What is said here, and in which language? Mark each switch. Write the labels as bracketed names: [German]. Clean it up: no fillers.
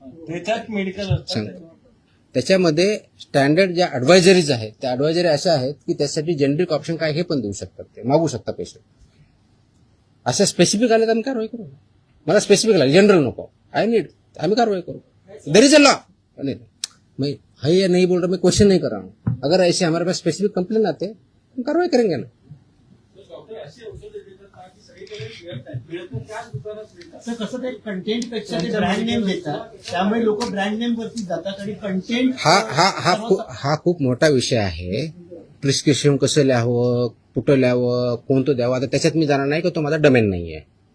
[Marathi] त्याच्यात मेडिकल त्याच्यामध्ये स्टँडर्ड ज्या ऍडवायझरीज आहेत त्या ऍडवायझरी अशा आहेत की त्यासाठी जेनरिक ऑप्शन काय हे पण देऊ शकतात. ते मागू शकता पेशंट. अशा स्पेसिफिक आले तर आम्ही कारवाई करू. मला स्पेसिफिक लागेल जनरल नको [English] I need [Marathi] आम्ही कारवाई करो. [English] There is a law. [Hindi] मैं है नहीं बोल रहा मैं क्वेश्चन नहीं कर रहा हूँ. अगर ऐसे हमारे पास स्पेसिफिक कंप्लेन आते हैं हम कार्रवाई करेंगे ना. [Marathi] अशी औषधं देतात का की सगळीकडे मिळत नाही, मिळत नाही त्याच दुकानात मिळतात. तर कसं ते कंटेंट पेक्षा ते ब्रँड नेम देतात, त्यामुळे लोक ब्रँड नेम वरती जातात आणि कंटेंट हा खूप मोठा विषय आहे. प्रिस्क्रिप्शन कसं लिहावं, कुठं लिहावं, कोणतं द्यावं, आता त्याच्यात मी जाणार नाही की तो माझा डोमेन नाही आहे.